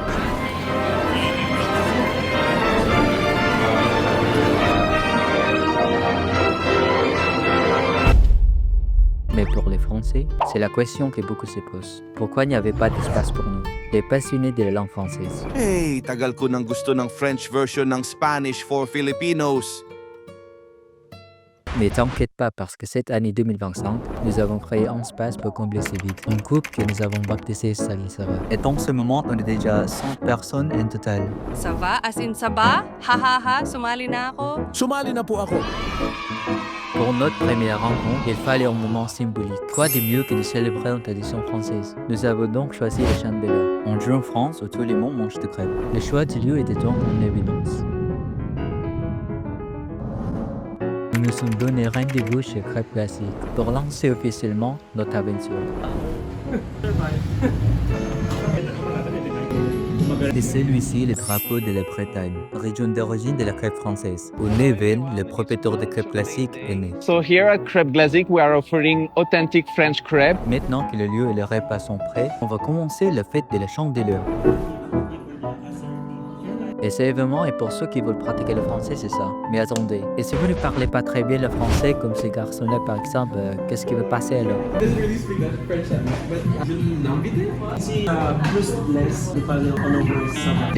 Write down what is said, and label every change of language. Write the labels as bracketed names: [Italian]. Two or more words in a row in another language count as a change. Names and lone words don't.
[French] Mais pour les Français, c'est la question que beaucoup se posent. Pourquoi il n'y avait pas d'espace pour nous, les passionnés de la langue française? [Filipino] Hey, tagal ko nang gusto ng [English] French version [Filipino] ng [English] Spanish for Filipinos. [French] Mais t'inquiète pas parce que cette année 2025, nous avons créé un espace pour combler ce vide. Un groupe que nous avons baptisé Salisara. Et dans ce moment, on est déjà 100 personnes en total. Ça va? [English] As in, [French] ça va? [Filipino] Ha ha ha, sumali na ako. Sumali na po ako. [French] Pour notre première rencontre, il fallait un moment symbolique. Quoi de mieux que de célébrer une tradition française? Nous avons donc choisi le Chambellan. On joue en France où tout le monde mange de crêpes. Le choix du lieu était donc une évidence. Nous nous sommes donné rendez-vous chez Crêpes Classiques pour lancer officiellement notre aventure. Et celui-ci, le drapeau de la Bretagne, région d'origine de la crêpe française, où Neven, le propriétaire de crêpes classiques, est né. [English] So here at Crêpe Glazik, we are offering authentic French crepe. [French] Maintenant que le lieu et les repas sont prêts, on va commencer la fête de la Chandeleur. Et ce événement est pour ceux qui veulent pratiquer le français, c'est ça. Mais attendez, et si vous ne parlez pas très bien le français comme ce garçon-là par exemple, qu'est-ce qui va passer alors? Si plus laisse de parler en anglais, ça va.